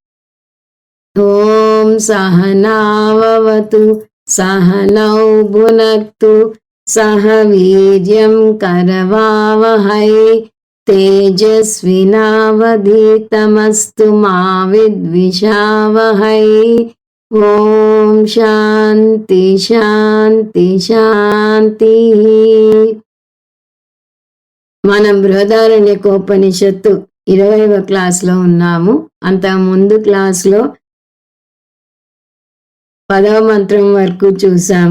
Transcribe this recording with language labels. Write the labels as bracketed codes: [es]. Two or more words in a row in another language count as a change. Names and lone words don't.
[sa] ॐ सहनाववतु सहनौ भुनक्तु सह वीर्यं करवावहै तेजस्विनावधीतमस्तु मा विद्विषावहै। ఓం శాంతి శాంతి శాంతి. [te] మనం బృహదారణ్యకోపనిషత్తు 20వ క్లాస్లో ఉన్నాము. అంత ముందు క్లాస్లో 10వ మంత్రం వరకు చూసాము.